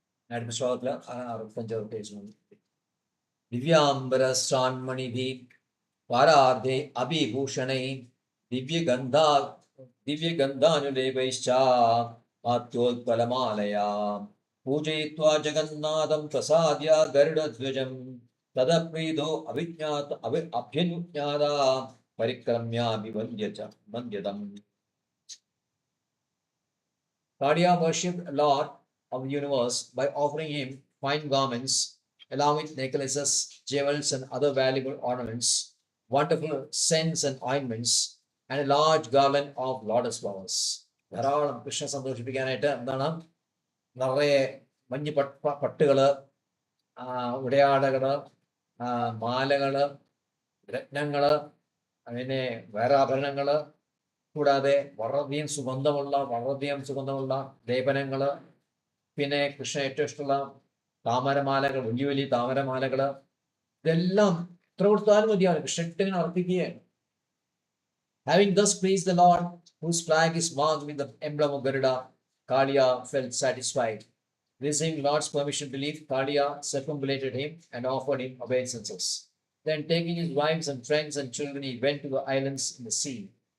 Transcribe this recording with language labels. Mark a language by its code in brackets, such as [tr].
[sa] അടുത്ത ശ്ലോകത്തില് 65 page. ദിവ്യാംബരശ്രാൻമണിഭി പാരാർദ്ധേ അഭിഭൂഷണൈ ദിവ്യഗന്ധാനുലേപൈശ്ചാത്യോത്പലമാലയാ പൂജയിത്വാ Jagannadham പ്രസാദ്യ ഗരുഡധ്വജം തദപ്രീതോ അഭ്യനുജ്ഞാത പരിക്രമ്യാഭിവന്ദ്യതം. [en] Claudia worshipped Lord of the universe by offering him fine garments, along with necklaces, jewels, and other valuable ornaments, wonderful scents and ointments, and a large garland of lotus flowers. [ml] ധാരാളം കൃഷ്ണനെ സന്തോഷിപ്പിക്കാനായിട്ട് എന്താണ്, നിറയെ മഞ്ഞ് പട്ടുകള്, ഉടയാടകള്, മാലകള്, രത്നങ്ങള്, പിന്നെ വേറെ ആഭരണങ്ങള്, കൂടാതെ വളരെയധികം സുഗന്ധമുള്ള ലേപനങ്ങള്, പിന്നെ കൃഷ്ണ ഏറ്റവും ഇഷ്ടമുള്ള താമരമാലകൾ, വലിയ വലിയ താമരമാലകള്, ഇതെല്ലാം എത്ര കൊടുത്താലും മതിയാണ്. കൃഷ്ണനെ അർപ്പിക്കുകയാണ്. [en] Having thus pleased the Lord, whose flag is marked with the emblem of Garuda, Kaliya felt satisfied. Receiving Lord's permission to leave, Kaliya circumambulated him and offered him obeisances. Then, taking his wives and friends and children, he went to the islands in the sea.